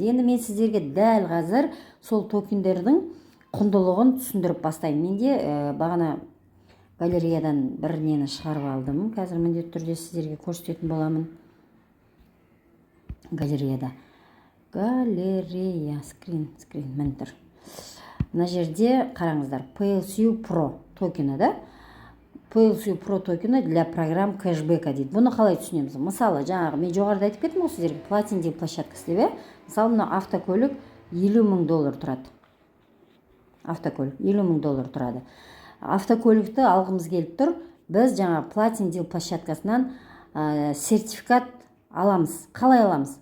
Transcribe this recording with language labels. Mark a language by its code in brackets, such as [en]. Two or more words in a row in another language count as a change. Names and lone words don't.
[kk] Енді мен сіздерге дәл қазір сол токендердің құндылығын түсіндіріп бастаймын. Менде бағана галереядан бір нені шығарып алдым. Қазір міндетті түрде сіздерге көрсететін боламын. Галерея, скрин, мін тұр. Мына жерде қараңыздар, PLCU Pro токені да. PLCU Pro токені [ru] для программ кэшбэка [kk] дейді. Бұны қалай түсінеміз? Мысалы, жаңағы мен жоғарыда айтып кеттім ғой сіздерге, Platin Deal площадкасы деп. Мысалы, мына автокөлік $50,000 тұрады. Автокөлік $50,000 тұрады. Автокөлікті алғымыз келіп тұр. Біз жаңа Platin Deal площадкасынан сертификат аламыз. Қалай аламыз?